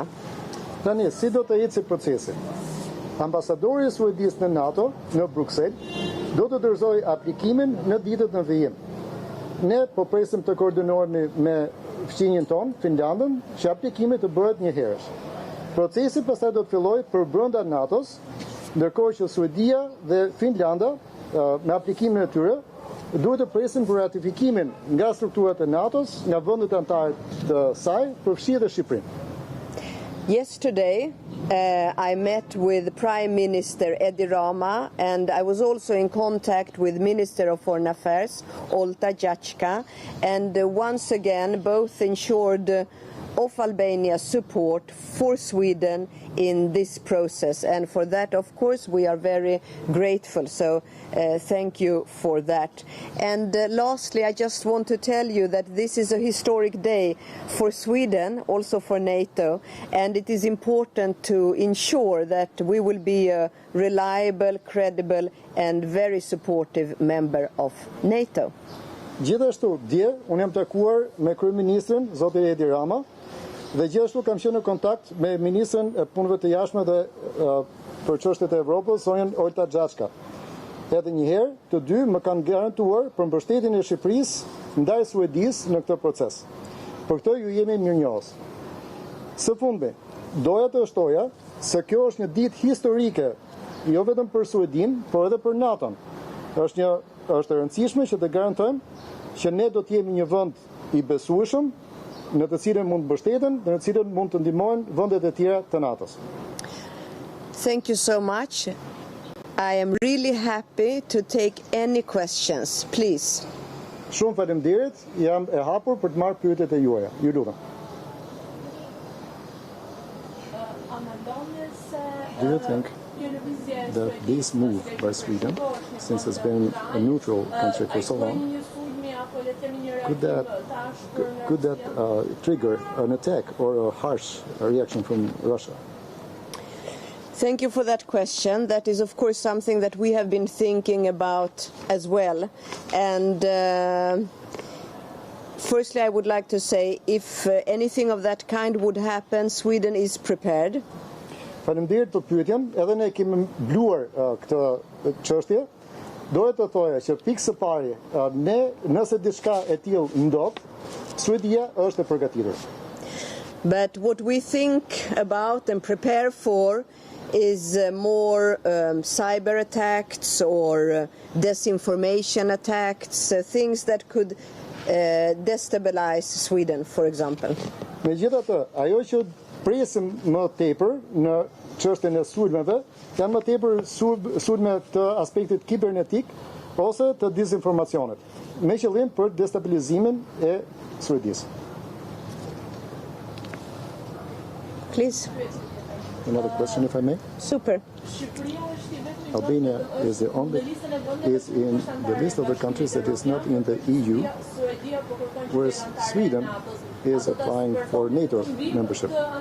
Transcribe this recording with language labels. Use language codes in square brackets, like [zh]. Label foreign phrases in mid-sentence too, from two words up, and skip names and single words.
[sq] Tani, si do të ecë procesi? Ambasadori i Suedisë në NATO në Bruksel do të dorëzojë aplikimin në ditët në vijim. Ne po presim të koordinohemi me fqinjen tonë, Finlandën, që aplikimi të bëhet një herësh. Procesi pastaj do të fillojë për brenda NATO-s, ndërkohë që Suedia dhe Finlanda me aplikimin e tyre duhet të presin për ratifikimin nga strukturat e NATO-s, nga vendet anëtare të saj, përfshi edhe Shqipërinë. [en] Yesterday, I met with Prime Minister Edi Rama, and I was also in contact with Minister of Foreign Affairs, Olta Gjachka, and once again both ensured of Albania's support for Sweden in this process, and for that, of course, we are very grateful. So thank you for that. And lastly, I just want to tell you that this is a historic day for Sweden, also for NATO, and it is important to ensure that we will be a reliable, credible and very supportive member of NATO. [sq] Gjithashtu, dje, unë jam takuar me kryeministrin, zoti Edi Rama, dhe gjithashtu kam qenë në kontakt me ministrin e punëve të jashtme dhe për çështjet e Evropës, zonën Olta Gjachka. Edhe njëherë, të dy më kanë garantuar për mbështetjen e Shqipërisë ndaj Suedisë në këtë proces. Për këtë ju jemi mirënjohës. Së fundmi, doja të shtoja se kjo është një ditë historike, jo vetëm për Suedinë, por edhe për NATO-n. Është e rëndësishme që të garantojmë që ne do të jemi një vend i besueshëm, në të cilën mund të mbështeten dhe në të cilën mund të ndihmojnë vendet e tjera të NATO-s. [en] Thank you so much. I am really happy to take any questions, please. [sq] Shumë faleminderit, jam e hapur për të marrë pyetjet e juaja. Ju lutem. [en] Do you think that this move by Sweden, since it's been a neutral country for so long, could that trigger an attack or a harsh reaction from Russia? Thank you for that question. That is, of course, something that we have been thinking about as well. And firstly, I would like to say, if anything of that kind would happen, Sweden is prepared. [sq] Faleminderit për pyetjen, edhe ne kemi mbluar këtë çështje. Doja të thoja që pikë së pari, nëse diçka e tillë ndodh, Suedia është e përgatitur. [en] But what we think about and prepare for is more cyber attacks or disinformation attacks, things that could destabilize Sweden, for example. [sq] Megjithatë, ajo që presim më tepër në çështjen e sulmeve, janë më tepër sulme të aspektit kibernetik ose të dezinformacionit, me qëllim për destabilizimin e Suedisë. [en] Please. Another question, if I may. Super. Albania is in the list of the countries that is not in the EU, whereas Sweden is applying for NATO membership.